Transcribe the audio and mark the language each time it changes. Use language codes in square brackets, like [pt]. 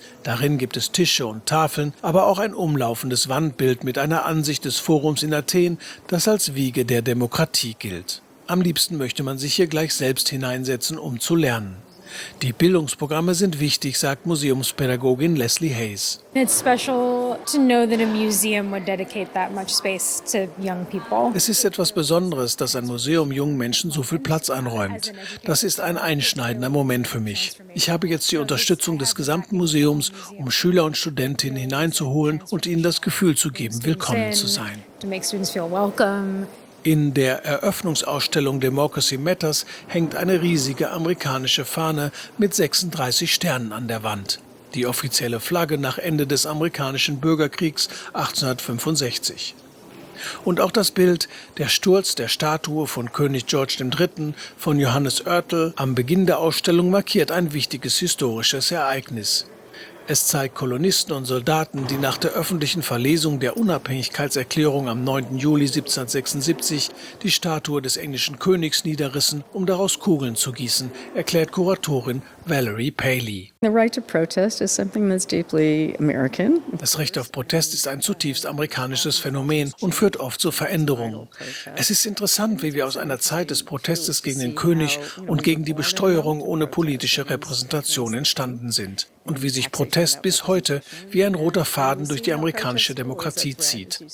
[de] Darin gibt es Tische und Tafeln, aber auch ein umlaufendes Wandbild mit einer Ansicht des Forums in Athen, das als Wiege der Demokratie gilt. Am liebsten möchte man sich hier gleich selbst hineinsetzen, um zu lernen. Die Bildungsprogramme sind wichtig, sagt Museumspädagogin Leslie Hayes. [en] It's special to know that a museum would dedicate that much space to young people. [de] Es ist etwas Besonderes, dass ein Museum jungen Menschen so viel Platz einräumt. Das ist ein einschneidender Moment für mich. Ich habe jetzt die Unterstützung des gesamten Museums, um Schüler und Studentinnen hineinzuholen und ihnen das Gefühl zu geben, willkommen zu sein. In der Eröffnungsausstellung Democracy Matters hängt eine riesige amerikanische Fahne mit 36 Sternen an der Wand. Die offizielle Flagge nach Ende des amerikanischen Bürgerkriegs 1865. Und auch das Bild, der Sturz der Statue von König George III. Von Johannes Oertel am Beginn der Ausstellung markiert ein wichtiges historisches Ereignis. Es zeigt Kolonisten und Soldaten, die nach der öffentlichen Verlesung der Unabhängigkeitserklärung am 9. Juli 1776 die Statue des englischen Königs niederrissen, um daraus Kugeln zu gießen, erklärt Kuratorin Valerie Paley. [en] The right to protest is something that's deeply American. [de] Das Recht auf Protest ist ein zutiefst amerikanisches Phänomen und führt oft zu Veränderungen. Es ist interessant, wie wir aus einer Zeit des Protestes gegen den König und gegen die Besteuerung ohne politische Repräsentation entstanden sind. Und wie sich Protest bis heute wie ein roter Faden durch die amerikanische Demokratie zieht.